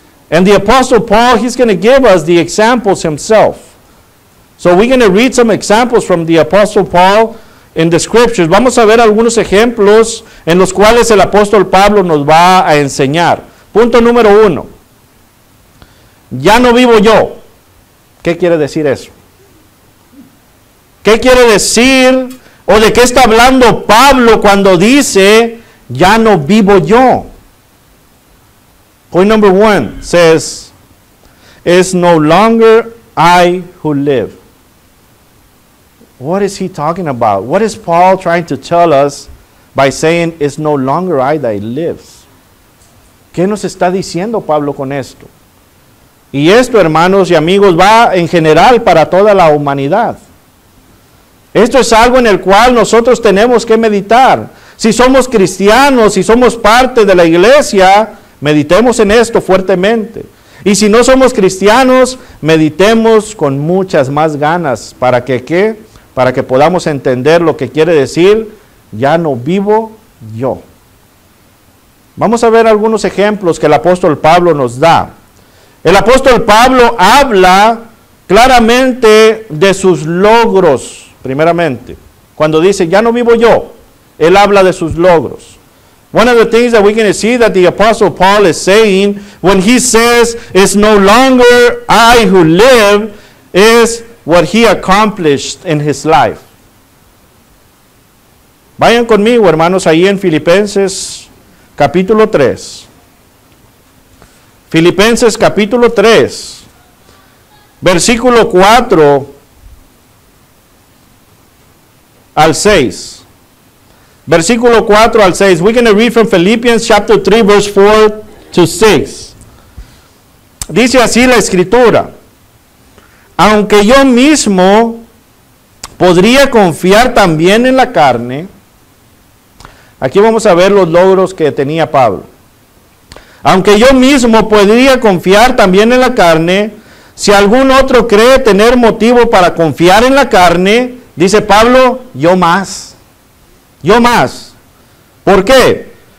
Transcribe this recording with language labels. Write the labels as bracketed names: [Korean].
[English] And the apostle Paul, he's going to give us the examples himself. So we're going to read some examples from the apostle Paul in the scriptures. [Spanish] Vamos a ver algunos ejemplos en los cuales el apóstol Pablo nos va a enseñar. Punto número 1. Ya no vivo yo. ¿Qué quiere decir eso? ¿Qué quiere decir o de qué está hablando Pablo cuando dice ya no vivo yo? [English] Point number 1 says, it's no longer I who live. What is he talking about? What is Paul trying to tell us by saying, it's no longer I that lives? [Spanish] ¿Qué nos está diciendo Pablo con esto? Y esto, hermanos y amigos, va en general para toda la humanidad. Esto es algo en el cual nosotros tenemos que meditar. Si somos cristianos, si somos parte de la iglesia, meditemos en esto fuertemente. Y si no somos cristianos, meditemos con muchas más ganas. ¿Para que qué? Para que podamos entender lo que quiere decir, ya no vivo yo. Vamos a ver algunos ejemplos que el apóstol Pablo nos da. El apóstol Pablo habla claramente de sus logros, primeramente. Cuando dice, ya no vivo yo, él habla de sus logros. [English] One of the things that we're going to see that the apostle Paul is saying when he says, it's no longer I who live, is what he accomplished in his life. [Spanish] Vayan conmigo, hermanos, ahí en Filipenses capítulo 3. Filipenses capítulo 3, versículo 4 al 6. Versículo 4 al 6. [English] We're going to read from Philippians chapter 3, verse 4 to 6. [Spanish] Dice así la escritura: aunque yo mismo podría confiar también en la carne. Aquí vamos a ver los logros que tenía Pablo. Aunque yo mismo podría confiar también en la carne, si algún otro cree tener motivo para confiar en la carne, dice Pablo, yo más. Yo más. ¿Por qué?